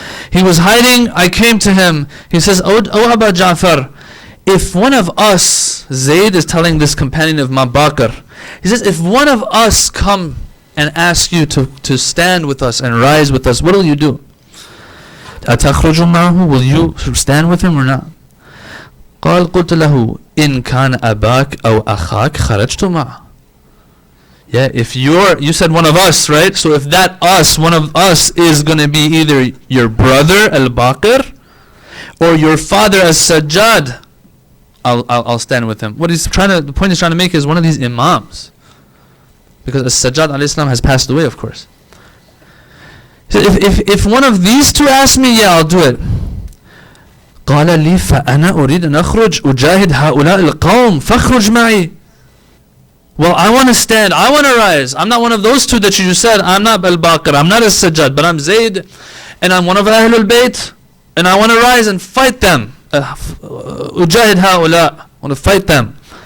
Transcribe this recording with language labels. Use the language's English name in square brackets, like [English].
[English] He was hiding, I came to him, he says, O Aba Ja'far, if one of us, Zayd is telling this companion of Mabakr, he says, if one of us come and ask you to stand with us and rise with us, what will you do? Will you stand with him or not? [Arabic] قال قلت له إن كان أباك أو أخاك خرجت معه. [English] Yeah, if you said one of us, right? So if that us, one of us is going to be either your brother al-Baqir or your father as-Sajjad, I'll stand with him. The point he's trying to make is one of these imams, because as-Sajjad alayhi salam has passed away, of course. So if one of these two asks me, yeah, I'll do it. [Arabic] قال لي فأنا أريد أن أخرج أجاهد هؤلاء القوم فاخرج معي. [English] Well, I want to stand, I want to rise. I'm not one of those two that you just said. I'm not al-Baqir, I'm not as-Sajjad, but I'm Zayd, and I'm one of Ahlul Bayt, and I want to rise and fight them. [Arabic] أجاهد هؤلاء, [English] I want to fight them.